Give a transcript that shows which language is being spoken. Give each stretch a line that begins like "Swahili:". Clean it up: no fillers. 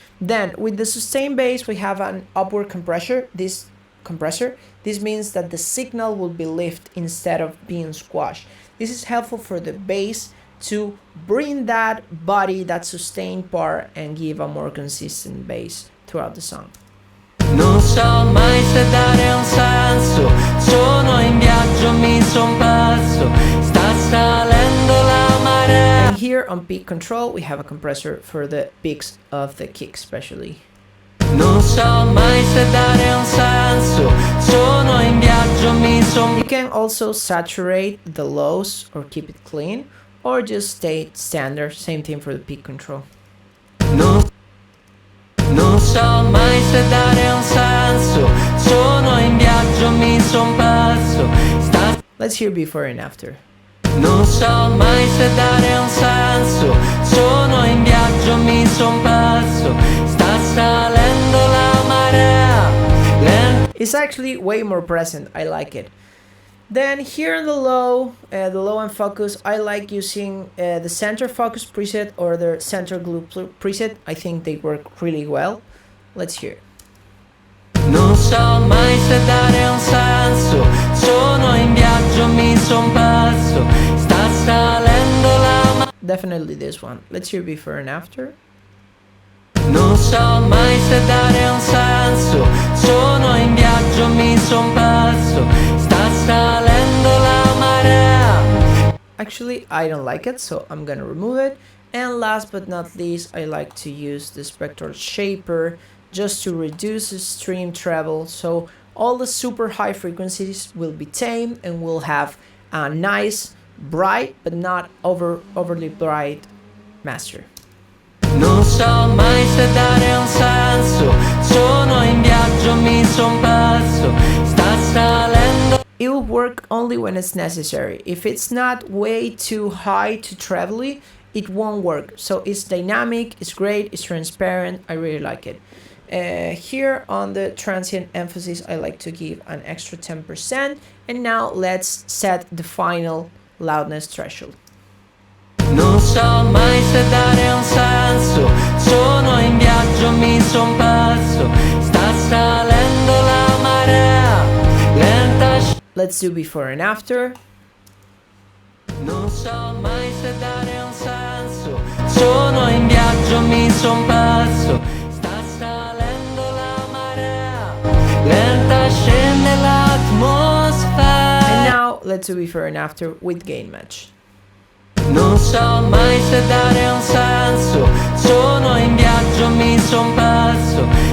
English: Then with the sustain bass, we have an upward compressor. This means that the signal will be lifted instead of being squashed. This is helpful for the bass to bring that body, that sustained part, and give a more consistent bass throughout the song.
Italian: Non so mai se dare un senso, sono in viaggio, mi son perso, sta salendo la marea.
English: And here on peak control, we have a compressor for the peaks of the kick especially.
Italian: Non so mai se dare un senso, sono in viaggio, mi son.
English: You can also saturate the lows or keep it clean, or just stay standard, same thing for the peak control.
Italian: Non so mai se dare un senso, sono in viaggio, mi son perso.
English: Let's hear before and after.
Italian: Non so mai se dare un senso, sono in viaggio, mi son perso. Sta salendo la marea.
English: It's actually way more present. I like it. Then here in the low and focus, I like using the center focus preset or the center glue preset. I think they work really well. Let's hear.
Italian: Non so mai se dare un senso, sono in viaggio, mi son perso. Sta salendo la.
English: Definitely this one. Let's hear before and after.
Italian: Non so mai se dare un senso, sono in viaggio, mi son perso. Sta salendo la marea.
English: Actually, I don't like it, so I'm gonna remove it. And last but not least, I like to use the spectral shaper just to reduce the stream treble, so all the super high frequencies will be tamed and we'll have a nice, bright, but not overly bright master.
Italian: Non so mai se dare un senso, sono in viaggio, mi son perso. Sta salendo.
English: It will work only when it's necessary. If it's not way too high to trebly, it won't work. So it's dynamic, it's great, it's transparent. I really like it. Here on the transient emphasis, I like to give an extra 10%. And now let's set the final loudness threshold.
Italian: Non so mai se dare un senso, sono in viaggio, mi son perso. Sta salendo la marea, lenta.
English: Let's do before and after.
Italian: Non so mai se dare un senso, sono in viaggio, mi son perso. Sta salendo la marea, lenta scende l'atmosfera.
English: And now let's do before and after with gain match.
Italian: Non so mai se dare un senso, sono in viaggio, mi son perso.